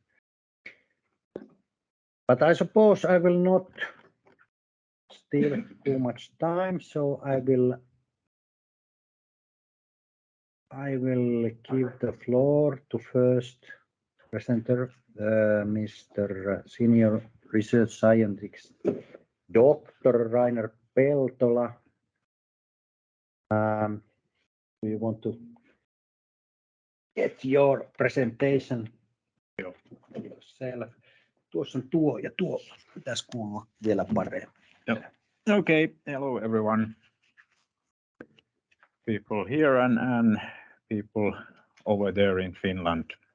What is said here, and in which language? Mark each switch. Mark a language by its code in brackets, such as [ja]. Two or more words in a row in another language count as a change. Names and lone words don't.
[en] But I suppose I will not steal too much time, so I will give the floor to first presenter, Mr. Senior Research Scientist, Dr. Rainer Peltola. Do you want to get your presentation yourself? [fi] Tuossa on tuo ja tuo pitäisi kuulua vielä paremmin. [en] Okay, hello everyone. People here and people over there in Finland.